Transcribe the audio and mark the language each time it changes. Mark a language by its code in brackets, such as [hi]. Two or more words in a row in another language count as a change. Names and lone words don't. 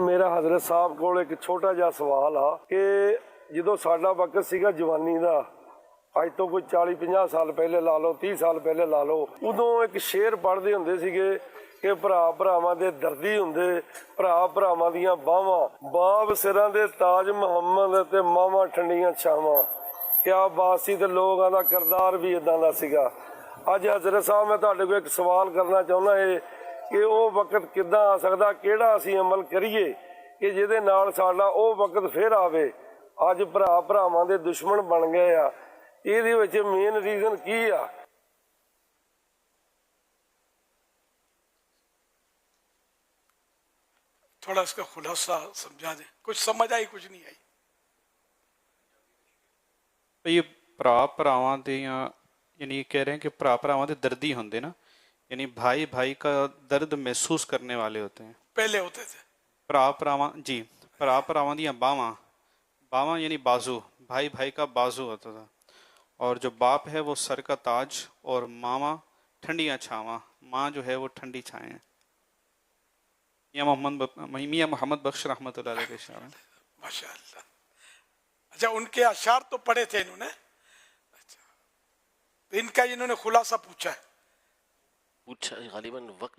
[pa] میرا حضرت صاحب ਕੋਲ ਇੱਕ ਛੋਟਾ ਜਿਹਾ ਸਵਾਲ ਆ ਕਿ ਜਦੋਂ ਸਾਡਾ ਵਕਤ ਸੀਗਾ ਜਵਾਨੀ ਦਾ, ਅੱਜ ਤੋਂ ਕੋਈ 40-50 ਸਾਲ ਪਹਿਲੇ ਲਾ ਲਓ, 30 ਸਾਲ ਪਹਿਲੇ ਲਾ ਲਓ, ਉਦੋਂ ਇੱਕ ਸ਼ੇਰ ਪੜ੍ਹਦੇ ਹੁੰਦੇ ਸੀਗੇ ਕਿ ਭਰਾ ਭਰਾਵਾਂ ਦੇ ਦਰਦੀ ਹੁੰਦੇ, ਭਰਾ ਭਰਾਵਾਂ ਦੀਆਂ ਬਾਹਾਂ, ਬਾਬ ਸਿਰਾਂ ਦੇ ਤਾਜ ਮੁਹੰਮਦ ਤੇ ਮਾਵਾਂ ਠੰਡੀਆਂ ਛਾਵਾਂ. ਕਿਆ ਬਾਤ ਸੀ, ਤੇ ਲੋਕਾਂ ਦਾ ਕਿਰਦਾਰ ਵੀ ਇਦਾਂ ਦਾ ਸੀਗਾ. ਅੱਜ ਹਜ਼ਰਤ ਸਾਹਿਬ ਮੈਂ ਤੁਹਾਡੇ ਕੋਲ ਇੱਕ ਸਵਾਲ ਕਰਨਾ ਚਾਹੁੰਦਾ ਹੈ ਕਿ ਉਹ ਵਕਤ ਕਿੱਦਾਂ ਆ ਸਕਦਾ, ਕਿਹੜਾ ਅਸੀਂ ਅਮਲ ਕਰੀਏ ਕਿ ਜਿਹਦੇ ਨਾਲ ਸਾਡਾ ਉਹ ਵਕਤ ਫਿਰ ਆਵੇ. ਅੱਜ ਭਰਾ ਭਰਾਵਾਂ ਦੇ ਦੁਸ਼ਮਣ ਬਣ ਗਏ ਆ, ਇਹਦੇ ਵਿੱਚ [en] main reason [pa] ਕੀ ਆ? [ur] تھوڑا اس کا خلاصہ سمجھا دیں. کچھ سمجھ آئی کچھ نہیں آئی. یہ [pa] ਭਰਾ ਭਰਾਵਾਂ ਦੀਆਂ [ur] یعنی یہ کہہ رہے ہیں کہ [pa] ਭਰਾ ਭਰਾਵਾਂ ਦੇ ਦਰਦੀ ਹੁੰਦੇ ਨਾ, [ur] یعنی بھائی بھائی کا درد محسوس کرنے والے ہوتے ہیں. پہلے ہوتے تھے [pa] ਭਰਾ ਭਰਾਵਾਂ [ur] جی [pa] ਭਰਾ ਭਰਾਵਾਂ ਦੀਆਂ ਬਾਹਾਂ, [ur] باواں یعنی بازو, بھائی بھائی کا بازو ہوتا تھا. اور جو باپ ہے وہ سر کا تاج, اور ماما [pa] ٹھنڈیاں چھاواں, [ur] ماں جو ہے وہ ٹھنڈی چھائیں ہیں. میاں محمد بخش رحمۃ اللہ علیہ کے اشعار ہیں. ماشاء اللہ. اچھا، ان کے اشعار تو پڑھے تھے انہوں نے. اچھا، ان کا انہوں نے خلاصہ پوچھا ہے. غالباً وقت